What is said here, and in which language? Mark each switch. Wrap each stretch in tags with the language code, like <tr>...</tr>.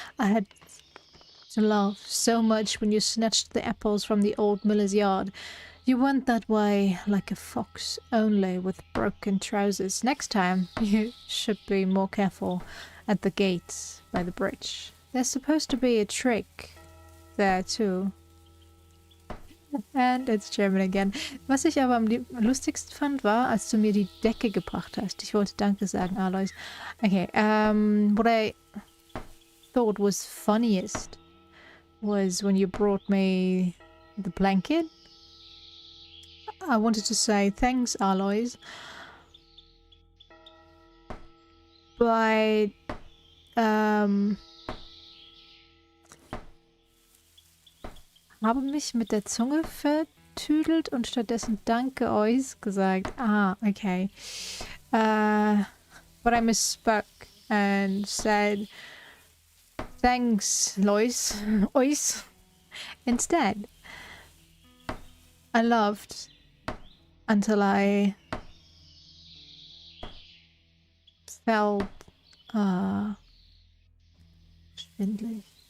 <en>I had to laugh so much when you snatched the apples from the old miller's yard. You went that way like a fox, only with broken trousers. Next time, you should be more careful at the gates by the bridge. There's supposed to be a trick there too. And it's German again.</en> <de>Was ich aber am lustigsten fand, war, als du mir die Decke gebracht hast. Ich wollte Danke sagen, Alois.</de> <en>Okay, what I thought was funniest was when you brought me the blanket. I wanted to say thanks, Alois. But</en> <de>habe mich mit der Zunge vertüdelt und stattdessen danke euch gesagt.</de> <en>Ah, okay. But I misspoke and said thanks, Lois, ois, instead. I loved until I felt</en> <de>schwindelig.</de>